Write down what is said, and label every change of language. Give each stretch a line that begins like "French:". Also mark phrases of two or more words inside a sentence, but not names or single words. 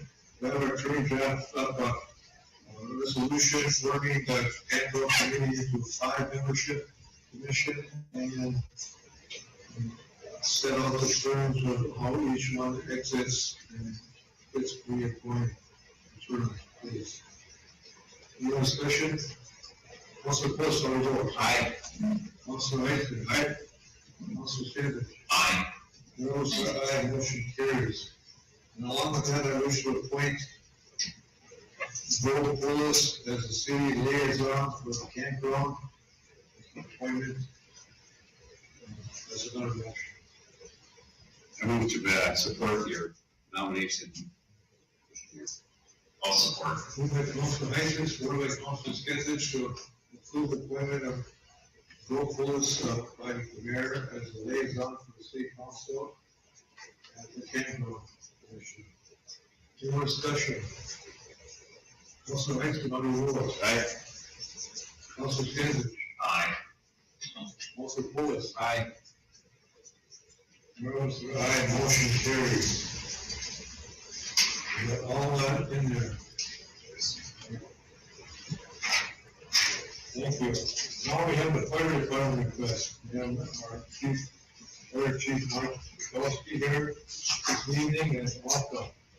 English: We have our attorney draft up a resolution forming the capital committee into a 5-membership commission and set all those terms of how each one exits and gets reappointed. Please. Any more discussion? Councilor Gross, how do you vote? Aye. Councilor Knight? Aye. Councilor Civic? Aye. Rose, aye, motion carries. And along with that, I wish to appoint Bill Willis as the city liaison for the campground. Appointment. That's another motion. I move to support your nomination. I'll support. Moved by Councilor Heiss, supported by Councilor Skinsich to approve the appointment of Bill Willis by the mayor as the liaison for the city council at the campground commission. Any more discussion? Councilor Heiss, how do you vote? Aye. Councilor Skinsich? Aye. Councilor Willis? Aye. Rose, aye, motion carries. We got all that in there. Thank you. Now we have the fire department request. We have our fire chief, Mark Kowalski here this evening, and welcome.